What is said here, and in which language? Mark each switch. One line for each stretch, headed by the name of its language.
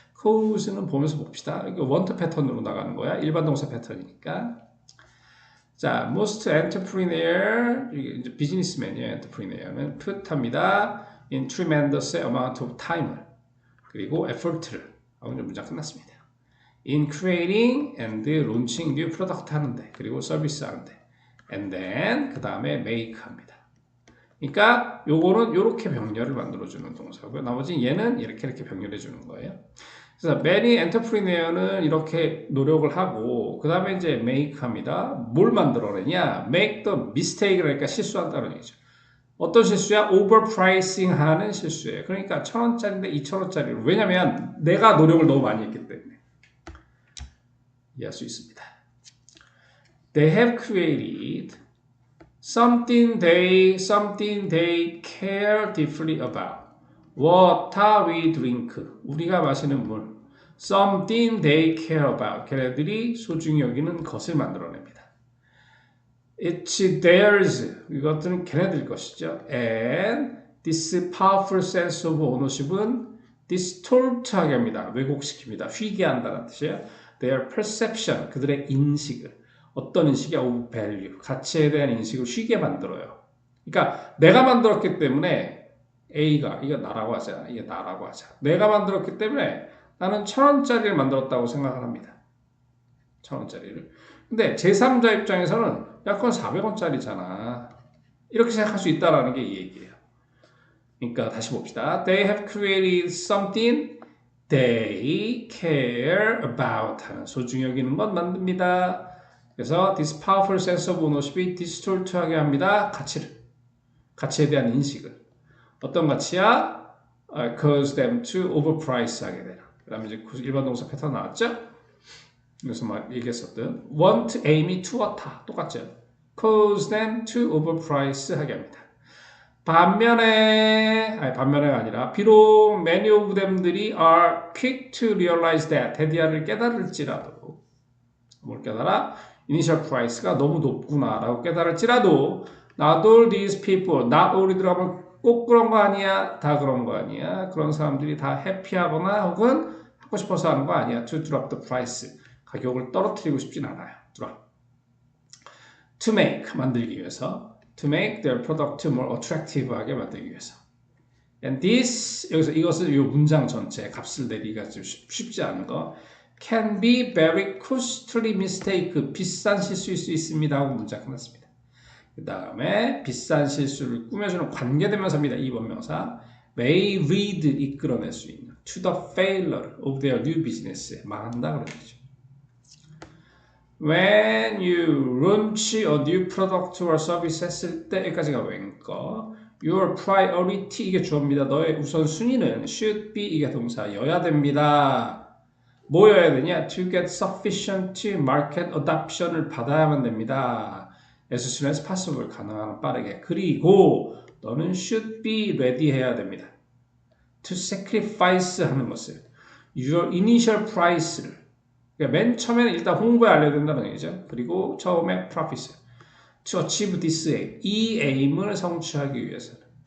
Korean: cause는 보면서 봅시다. 이거 want 패턴으로 나가는 거야. 일반 동사 패턴이니까. 자, most entrepreneur 이제 비즈니스맨이에요. entrepreneur는 put합니다.
English: in tremendous amount of time
Korean: 을 그리고 effort를 하고 이제 문장 끝났습니다.
English: in creating and launching new product
Korean: 하는데 그리고 서비스 하는데 and then 그 다음에 make 합니다. 그러니까 요거는 이렇게 병렬을 만들어주는 동사고요. 나머지 얘는 이렇게 병렬해 주는 거예요. 그래서 many entrepreneur는 이렇게 노력을 하고 그 다음에 이제 make 합니다. 뭘 만들어내냐?
English: make the mistake
Korean: 그러니까 실수한다는 얘기죠. 어떤 실수야? overpricing 하는 실수예요. 그러니까 1,000원짜리인데 2,000원짜리로. 왜냐면 내가 노력을 너무 많이 했기 때문에. 이해할 수 있습니다.
English: They have created something they care deeply about. Water we drink.
Korean: 우리가 마시는 물.
English: Something they care about.
Korean: 걔네들이 소중히 여기는 것을 만들어냅니다.
English: It's theirs.
Korean: 이것들은 걔네들 것이죠.
English: And this powerful sense of ownership은 distort하게 합니다.
Korean: 왜곡시킵니다. 휘게 한다는 뜻이에요. Their perception. 그들의 인식을. 어떤 인식이 of value, 가치에 대한 인식을 쉬게 만들어요. 그러니까 내가 만들었기 때문에 A가 이거 나라고 하자. 이게 나라고 하자. 내가 만들었기 때문에 나는 1,000원짜리를 만들었다고 생각을 합니다. 1,000원짜리를. 근데 제3자 입장에서는 야 그건 400원짜리잖아. 이렇게 생각할 수 있다는 게 이 얘기예요. 그러니까 다시 봅시다.
English: They have created something they care about
Korean: 하는 소중히 여기는 건 만듭니다. 그래서 this powerful sense of ownership이 distort하게 합니다. 가치에 대한 인식을. 어떤 가치야?
English: cause them to overprice
Korean: 하게 되나. 그 다음에 이제 일반 동사 패턴 나왔죠? 그래서 막 얘기했었던 want, aim이 to와 타 똑같죠? cause them to overprice 하게 합니다. 반면에가 아니라 비록 many of them들이
English: are quick to realize that
Korean: 대디아를 깨달을지라도 뭘 깨달아? initial price가 너무 높구나라고 깨달을지라도 not all these people, not all이 들어가면 꼭 그런 거 아니야, 다 그런 거 아니야. 그런 사람들이 다 해피하거나 혹은 하고 싶어서 하는 거 아니야.
English: To drop the price,
Korean: 가격을 떨어뜨리고 싶진 않아요.
English: drop.
Korean: To make, 만들기 위해서.
English: To make their product more attractive하게
Korean: 만들기 위해서. And this, 여기서 이것은 이 문장 전체 값을 내리기가 좀 쉽지 않은 거.
English: Can be very costly mistake,
Korean: 비싼 실수일 수 있습니다 하고 문장 끝났습니다. 그 다음에 비싼 실수를 꾸며주는 관계대명사입니다. 2번 명사.
English: May lead,
Korean: 이끌어낼 수 있는
English: to the failure of their new business,
Korean: 망한다 그런 거죠.
English: When you launch a new product or service
Korean: 했을 때 여기까지가 웬거. Your priority, 이게 주어입니다. 너의 우선순위는 should be, 이게 동사여야 됩니다. 뭐여야 되냐?
English: To get sufficient market adoption을
Korean: 받아야만 됩니다. as soon as possible, 가능한 빠르게. 그리고 너는 should be ready 해야 됩니다. To sacrifice 하는 것을 your initial price를, 그러니까 맨 처음에는 일단 홍보에 알려야 된다는 얘기죠. 그리고 처음에 profit, to achieve this aim, 이 aim을 성취하기 위해서는.